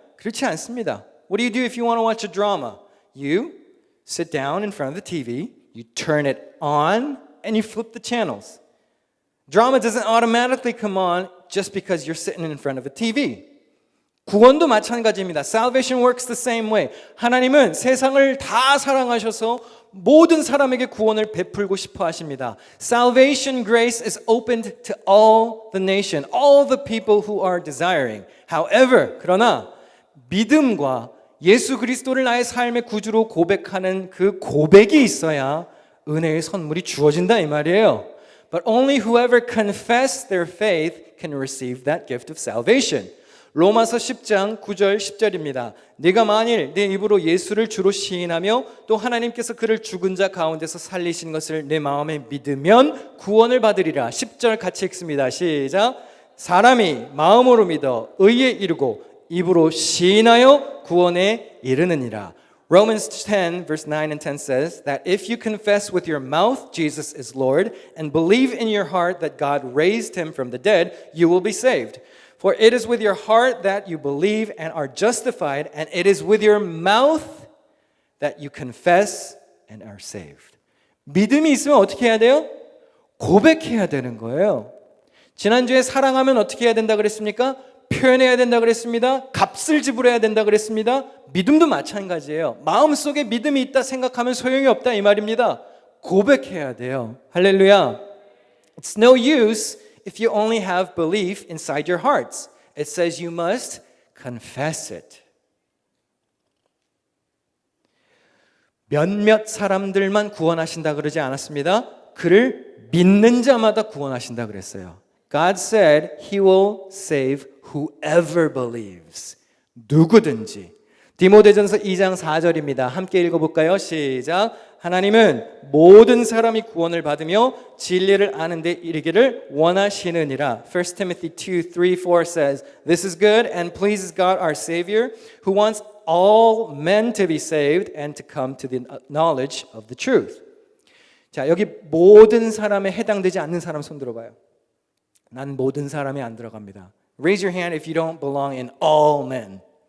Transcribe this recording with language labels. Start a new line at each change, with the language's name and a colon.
Korean: 그렇지 않습니다.
English: What do you do if you want to watch a drama? You sit down in front of the TV, you turn it on, and you flip the channels. Drama doesn't automatically come on just because you're sitting in front of a TV.
Korean: 구원도 마찬가지입니다.
English: Salvation works the same way.
Korean: 하나님은 세상을 다 사랑하셔서 모든 사람에게 구원을 베풀고 싶어 하십니다.
English: Salvation grace is opened to all the nation, all the people who are desiring.
Korean: However, 그러나 믿음과 예수 그리스도를 나의 삶의 구주로 고백하는 그 고백이 있어야 은혜의 선물이 주어진다 이 말이에요.
English: But only whoever confess their faith can receive that gift of salvation.
Korean: 로마서 10장 9절 10절입니다. 네가 만일 네 입으로 예수를 주로 시인하며 또 하나님께서 그를 죽은 자 가운데서 살리신 것을 내 마음에 믿으면 구원을 받으리라. 10절 같이 읽습니다. 시작. 사람이 마음으로 믿어 의에 이르고 입으로 시인하여 구원에 이르느니라.
English: Romans 10 verse 9 and 10 says that if you confess with your mouth Jesus is Lord and believe in your heart that God raised him from the dead, you will be saved. For it is with your heart that you believe and are justified, and it is with your mouth that you confess and are saved.
Korean: 믿음이 있으면 어떻게 해야 돼요? 고백해야 되는 거예요. 지난주에 사랑하면 어떻게 해야 된다 그랬습니까? 표현해야 된다 그랬습니다. 값을 지불해야 된다 그랬습니다. 믿음도 마찬가지예요. 마음속에 믿음이 있다 생각하면 소용이 없다 이 말입니다. 고백해야 돼요. 할렐루야.
English: It's no use if you only have belief inside your hearts. It says you must confess it.
Korean: 몇몇 사람들만 구원하신다 그러지 않았습니다. 그를 믿는 자마다 구원하신다 그랬어요.
English: God said he will save whoever believes.
Korean: 누구든지. 디모데전서 2장 4절입니다. 함께 읽어볼까요? 시작. 하나님은 모든 사람이 구원을 받으며 진리를 아는 데 이르기를 원하시느니라.
English: 1 Timothy 2:3-4 says, This is good and pleases God our Savior, who wants all men to be saved and to come to the knowledge of the truth.
Korean: 자, 여기 모든 사람에 해당되지 않는 사람 손 들어봐요. 난 모든 사람이 안 들어갑니다.
English: Raise your hand if you don't belong in all men.